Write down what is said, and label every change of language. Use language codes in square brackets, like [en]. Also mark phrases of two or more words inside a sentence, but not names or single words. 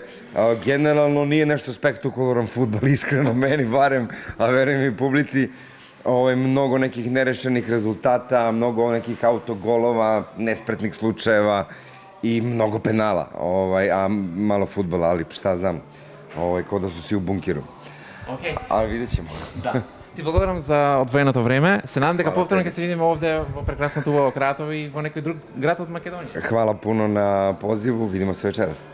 [sr] Generalno nije nešto spektakularan fudbal, iskreno meni barem, a verujem i publici. Mnogo nekih nerešenih rezultata, mnogo nekih autogolova, nespretnih slučajeva i mnogo penala, a malo fudbala, ali šta znam, kao da su svi u bunkiru. [mk] Океј. [sr] Ali vidjet ćemo. [mk] Да. Ти благодарам за одвоеното време. Се надам дека повторно ќе се видиме овде во прекрасното убаво Кратово и во некој друг град од Македонија. [sr] Hvala puno na pozivu, vidimo se večeras.